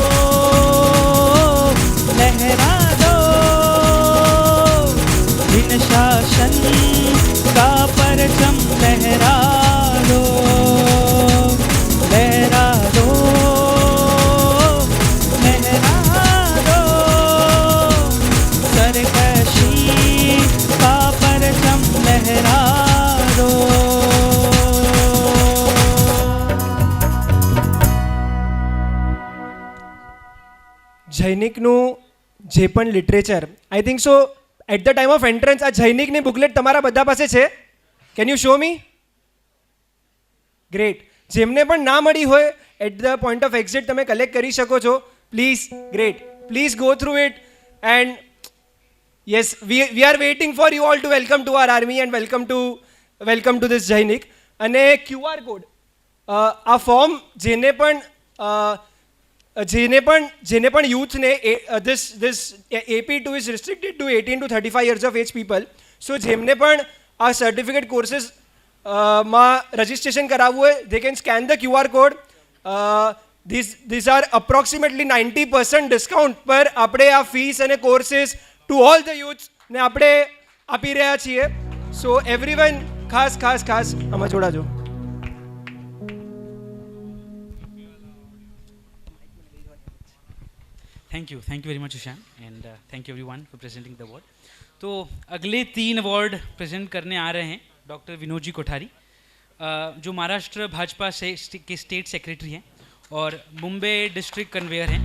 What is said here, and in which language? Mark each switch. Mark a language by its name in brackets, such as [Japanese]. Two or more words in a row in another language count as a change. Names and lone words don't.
[Hindi] बिन शासन का परचम लहरा दो, सरकशी का परचम लहरा दो। [Gujarati] જૈનિકનું જે પણ લિટરેચર, [English] I think so at the time of entrance [Gujarati] આ જૈનિકની બુકલેટ તમારા બધા પાસે છે? [English] Can you show me? Great. [Gujarati] જેમને પણ ના મળી હોય [English] at the point of exit [Gujarati] તમે કલેક્ટ કરી શકો છો. [English] Please, great, please go through it. And yes, we are waiting for you all to welcome to our army and welcome to this Jainik. [Gujarati] અને QR કોડ, આ ફોર્મ જેને પણ youthને [English] this AP2 is restricted to 18 to 35 years of age people. [Gujarati] So જેમને પણ આ [English] certificate courses [Gujarati] માં રજિસ્ટ્રેશન કરાવવું હોય, [English] they can scan the QR code. These are approximately 90% discount [Gujarati] પર આપણે આ ફીસ અને કોર્સીસ [English] to all the youths [Gujarati] ને આપણે આપી રહ્યા છીએ. [English] So everyone [Gujarati] ખાસ આમાં જોડાજો. [English] Thank you very much Ishan, and thank you everyone for presenting the award. [Hindi] तो अगले 3 [English] award present [Hindi] करने आ रहे हैं डॉक्टर विनोद जी कोठारी, जो महाराष्ट्र भाजपा से के [English] state secretary [Hindi] हैं और मुंबई [English] district conveyor [Hindi] हैं.